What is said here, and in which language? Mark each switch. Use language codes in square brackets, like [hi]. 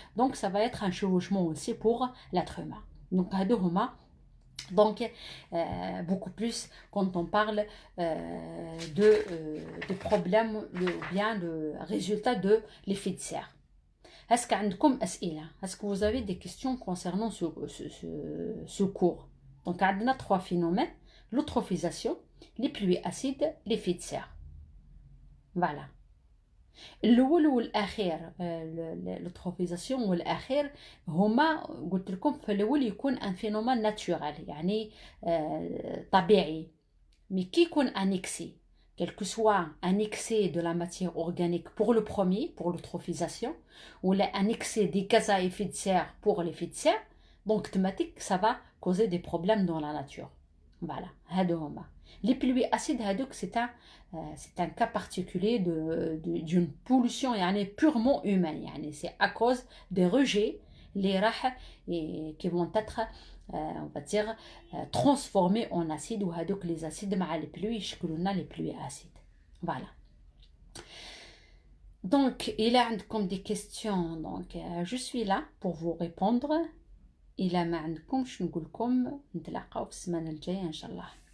[fr] donc ça va être un chevauchement aussi pour l'être humain. donc [ar] هادو هما [fr] donc beaucoup plus quand on parle de problèmes ou bien de résultats de l'effet de serre. Est-ce que vous avez des questions concernant ce cours? Donc, on a trois phénomènes: l'eutrophisation, les pluies acides, l'effet de serre. Voilà. [ar] الأول والأخير l'eutrophisation والأخير هما قلت لكم في الأول يكون [fr] un phénomène naturel [ar] يعني طبيعي. [fr] mais [ar] كي يكون [fr] un excès, quel que soit un excès de la matière organique pour le premier, pour l'eutrophisation, ou un excès des gaz à effet de serre pour l'effet de serre, donc thématique, ça va causer des problèmes dans la nature. Voilà, les pluies acides, c'est un cas particulier d'une pollution purement humaine. C'est à cause des rejets qui vont être on va dire transformés en acides, ou les acides مع les pluies [ar] يشكلوا [fr] les pluies acides. Voilà. Donc il y a comme des questions, donc je suis là pour vous répondre. [ar] إلا ما عندكمش نقول لكم نتلاقاو في السمانة الجاية إن شاء الله.